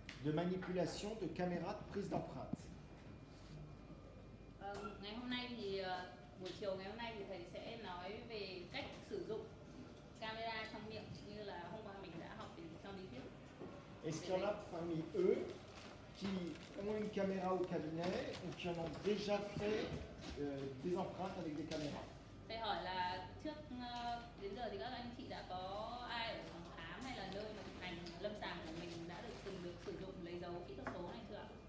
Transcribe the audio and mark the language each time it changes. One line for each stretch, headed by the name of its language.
French: de manipulation de caméras de prise d'empreinte.
Vietnamese: Ngày hôm nay thì buổi chiều ngày hôm nay thì thầy sẽ nói về cách sử dụng camera trong miệng như là hôm qua mình đã học trong lý thuyết.
French: Est-ce qu'il y en a parmi eux qui ont une caméra au cabinet ou qui en ont déjà fait des empreintes avec des caméras?
Vietnamese: Thầy hỏi là trước đến giờ thì các anh chị đã có ai ở phòng khám hay là nơi mà thực hành lâm sàng của mình đã từng được sử dụng lấy dấu kỹ thuật số này chưa ạ?